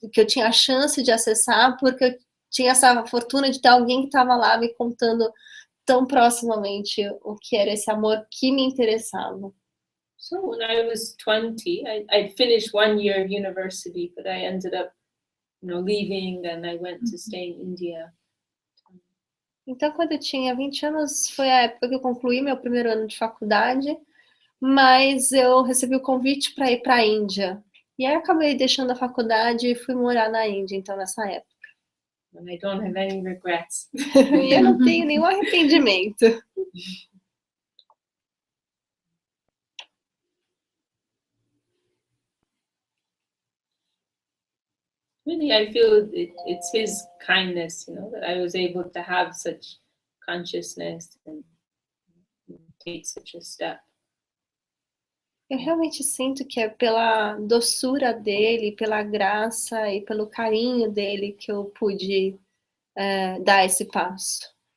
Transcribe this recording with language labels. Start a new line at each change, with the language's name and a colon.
Portuguese: Que eu tinha a chance de acessar, porque eu tinha essa fortuna de ter alguém que estava lá me contando tão proximamente o que era esse amor que me interessava.
English: So when I was 20, I finished 1 year of university, but I ended up, leaving, and I went to stay in India.
Portuguese: Então, quando eu tinha 20 anos, foi a época que eu concluí meu primeiro ano de faculdade, mas eu recebi o convite para ir para a Índia. E aí eu acabei deixando a faculdade e fui morar na Índia, então, nessa época.
English: And I don't have any regrets.
Portuguese: E eu não tenho nenhum arrependimento.
English: Really, I feel it's his kindness, that I was able to have such consciousness and take such a step.
Portuguese: Eu realmente sinto que é pela doçura dele, pela graça e pelo carinho dele que eu pude dar esse passo.